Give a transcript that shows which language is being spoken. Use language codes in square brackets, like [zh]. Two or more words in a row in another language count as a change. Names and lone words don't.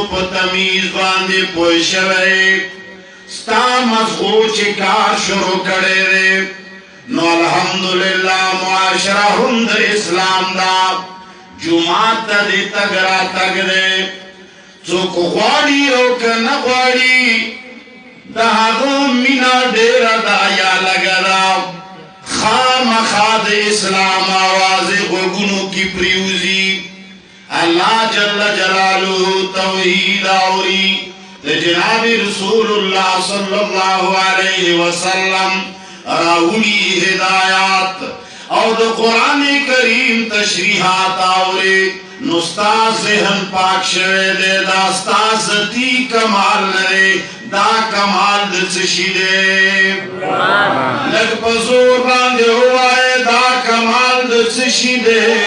[ps] په تمیز باندې پوه شوی ستا مزغو چې کار شروع کړی دی نو الحمدلله معاشره هم د اسلام دا جمعات ته دې تګ راتګ دی څوک غواړي او که نه غواړي د هغه مینه ډېره ده یا لږه ده خامخا د اسلام آوازې غوږونو کې پریوزي [ar] اللہ جل جلالہ [ps] توحید آوری جناب [ar] رسول اللہ صلی اللہ علیہ وسلم [ps] راولی ہدایات او دا قرآن کریم تشریحات آوری نستا ذہن پاک شوے دے داستا ذاتی کمال نرے دا کمال دچشی دے لگ پزور باندے ہوئے دا کمال دچشی دے